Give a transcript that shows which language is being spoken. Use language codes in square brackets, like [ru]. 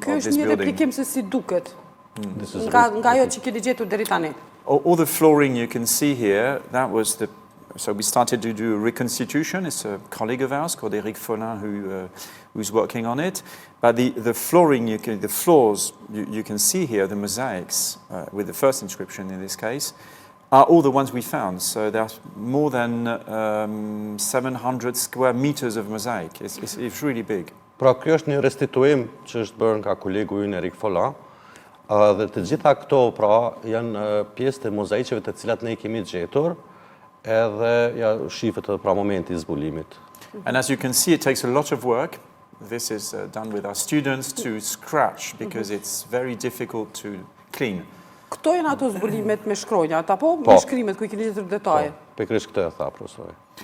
[sq] Ky është një replikim se si duket. Nga ajo që keni gjetur deri tani. [en] All the flooring you can see here, that was so we started to do a reconstitution. It's a colleague of ours called 𝐫𝐭𝐤𝐥𝐤 who's working on it. But the flooring, the floors, you can see here, the mosaics, with the first inscription in this case, are all the ones we found. So there's more than 700 square meters of mosaic. It's really big. [sq] Pra kjo është një restituim që është bërë nga kolegu ynë 𝐫𝐭𝐤𝐥𝐤, dhe të gjitha këto pra janë pjesë të mozaiceve të cilat ne I kemi gjetur. Edhe ja shifet edhe pra momenti I zbulimit. [en] And as you can see, it takes a lot of work. This is done with our students to scratch because it's very difficult to clean. [sq] Këto janë ato zbulimet me shkronjat apo me shkrimet ku I keni gjetur detaje? Pikërisht këtë e tha profesori.